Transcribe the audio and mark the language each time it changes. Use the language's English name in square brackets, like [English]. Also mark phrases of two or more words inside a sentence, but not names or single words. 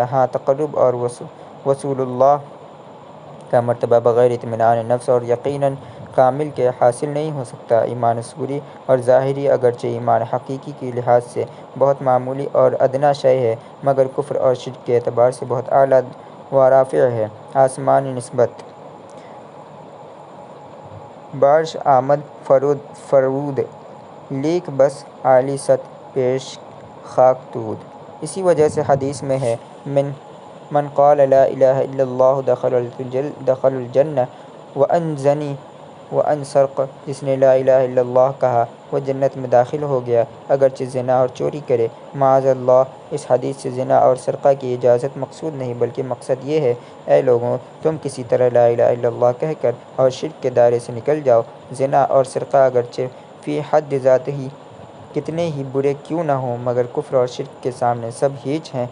[Urdu] ہاں، تقرب اور وصول اللہ کا مرتبہ بغیر اطمینان نفس اور یقین کامل کے حاصل نہیں ہو سکتا۔ ایمان صوری اور ظاہری اگرچہ ایمان حقیقی کے لحاظ سے بہت معمولی اور ادنیٰ شے ہے، مگر کفر اور شرک کے اعتبار سے بہت اعلیٰ و رافع ہے۔ [Persian] آسمانی نسبت، بارش آمد فرود، لیک بس عالی ست پیش خاک تود۔ [Urdu] اسی وجہ سے حدیث میں ہے [Arabic] من قال لا الہ الا اللہ دخل الجنہ وان زنی وان سرق، [Urdu] جس نے [Arabic] لا الہ الا اللہ [Urdu] کہا وہ جنت میں داخل ہو گیا اگرچہ زنا اور چوری کرے۔ [Arabic] معاذ اللہ، [Urdu] اس حدیث سے زنا اور سرقہ کی اجازت مقصود نہیں، بلکہ مقصد یہ ہے اے لوگو تم کسی طرح [Arabic] لا الہ الا اللہ [Urdu] کہہ کر اور شرک کے دائرے سے نکل جاؤ۔ زنا اور سرقہ اگرچہ فی حد ذاتہ کتنے ہی برے کیوں نہ ہوں، مگر کفر اور شرک کے سامنے سب ہیچ ہیں۔